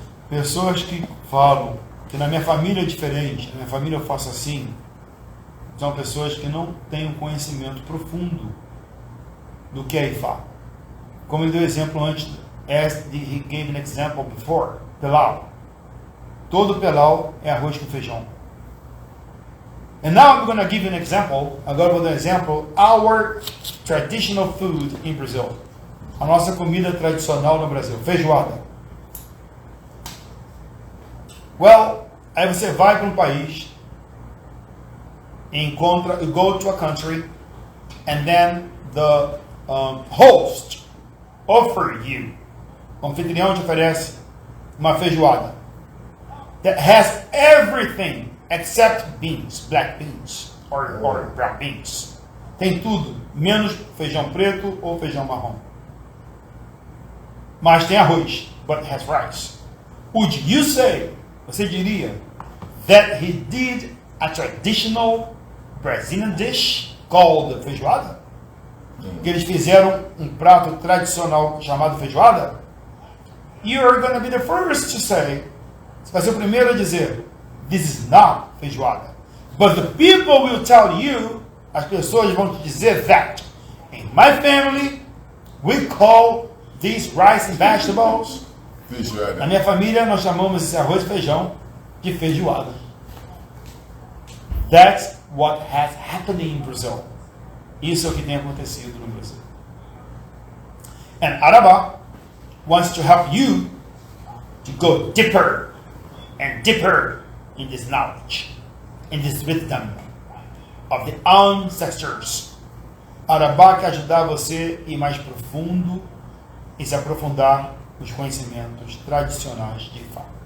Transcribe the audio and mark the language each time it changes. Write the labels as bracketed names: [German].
[Portuguese] Pessoas que falam que na minha família é diferente, na minha família eu faço assim, são pessoas que não têm um conhecimento profundo do que é Ifá. Como ele deu exemplo antes, [English] as he gave an example before, [Portuguese] Pelau. Todo Pelau é arroz com feijão. [English] And now I'm going to give you an example. [Portuguese] Agora eu vou dar um exemplo. [English] Our traditional food in Brazil. [Portuguese] A nossa comida tradicional no Brasil. Feijoada. [English] Well, [Portuguese] aí você vai para um país e encontra, [English] you go to a country and then the host offer you, [Portuguese] o anfitrião te oferece uma feijoada [English] that has everything except beans, black beans or brown beans. [Portuguese] Tem tudo, menos feijão preto ou feijão marrom. Mas tem arroz, [English] but it has rice. Would you say, [Portuguese] você diria, [English] that he did a traditional Brazilian dish called feijoada? [Portuguese] Que eles fizeram um prato tradicional chamado feijoada? [English] You're going to be the first to say, [Portuguese] você vai ser o primeiro a dizer, [English] this is not feijoada. But the people will tell you, [Portuguese] as pessoas vão te dizer [English] that, in my family, we call these rice and vegetables. [Portuguese] Na Feijoada. minha família, nós chamamos esse arroz e feijão de feijoada. [English] That's what has happened in Brazil. [Portuguese] Isso é o que tem acontecido no Brasil. [English] And Araba wants to help you to go deeper and deeper in this knowledge, in this wisdom of the ancestors. [Portuguese] Araba quer ajudar você a ir mais profundo e se aprofundar nos conhecimentos tradicionais de Ifá.